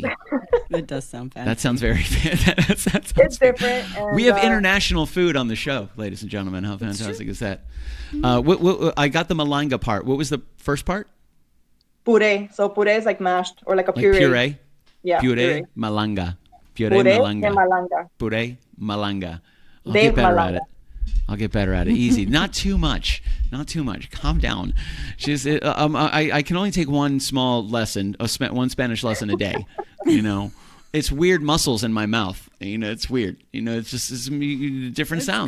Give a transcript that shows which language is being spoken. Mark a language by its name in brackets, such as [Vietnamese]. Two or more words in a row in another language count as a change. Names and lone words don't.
[English] It does sound fancy. That sounds very fancy. It's different. And, we have international food on the show, ladies and gentlemen. How fantastic is that? I got the malanga part. What was the first part? Puré. So puré is like mashed or like a puree. Puree? Yeah. [Spanish] Puré malanga. Puré malanga. Puré malanga. [English] I'll get better at it. I'll get better at it. Easy. Not too much. Calm down. I can only take one small lesson, one Spanish lesson a day. It's weird muscles in my mouth. It's weird. It's different sounds.